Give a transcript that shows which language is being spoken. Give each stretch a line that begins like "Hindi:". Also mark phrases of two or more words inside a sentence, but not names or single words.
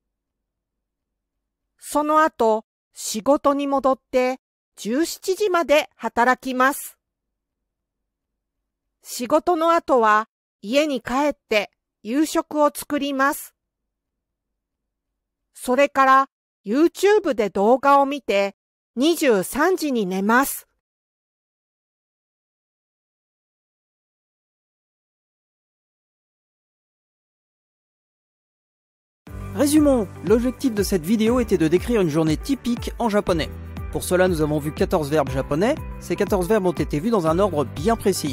Japanese: その後、仕事に戻って17時まで働きます。仕事の後は家に帰って夕食を作ります。それから YouTube で動画を見て23時に寝ます。
French: Résumons, l'objectif de cette vidéo était de décrire une journée typique en japonais. Pour cela, nous avons vu 14 verbes japonais. Ces 14 verbes ont été vus dans un ordre bien précis.